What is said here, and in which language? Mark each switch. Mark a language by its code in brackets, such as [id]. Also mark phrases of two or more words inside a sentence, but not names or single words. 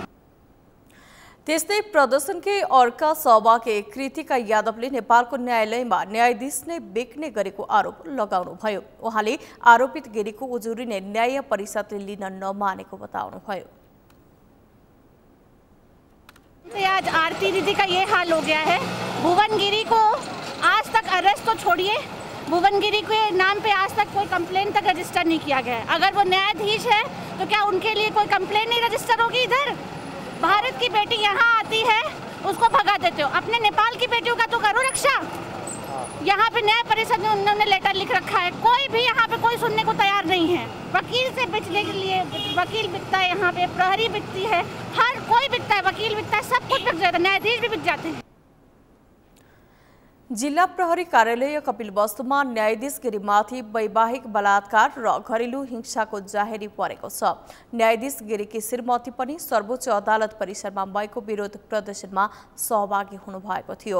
[ne] त्यस्तै प्रदर्शनकै अर्का सहभागी कृतिका यादवले नेपालको न्यायालयमा न्यायाधीश नै बेच्ने गरेको आरोप लगाउनुभयो। उहाँले आरोपित गिरीको उजुरी नै न्याय परिषदले लिन नमानेको बताउनुभयो। [hi] आज आरती दीदी का ये हाल हो गया है। भुवन गिरी को आज तक अरेस्ट तो छोड़िए, भुवन गिरी के नाम पे आज तक कोई कंप्लेन तक रजिस्टर नहीं किया गया है। अगर वो न्यायाधीश है तो क्या उनके लिए कोई कंप्लेन नहीं रजिस्टर होगी? इधर भारत की बेटी यहाँ आती है उसको भगा देते हो, अपने नेपाल की बेटियों का तो करो रक्षा। यहाँ पे न्याय परिषद में उन्होंने लेटर लिख रखा है, कोई भी यहाँ पे कोई सुनने को तैयार नहीं है। वकील से बिचने के लिए वकील बिकता है, यहाँ पे प्रहरी बिकती है, हर कोई बिकता है, वकील बिकता है, सब कुछ बिक जाता है, न्यायाधीश भी बिक जाते हैं। [ne] जिल्ला प्रहरी कार्यालय कपिलवस्तुमा न्यायाधीश गिरीमाथि वैवाहिक बलात्कार र घरेलु हिंसाको जाहेरी परेको छ। न्यायाधीश गिरीकी श्रीमती पनि सर्वोच्च अदालत परिसरमा भएको विरोध प्रदर्शनमा सहभागी हुनुभएको थियो।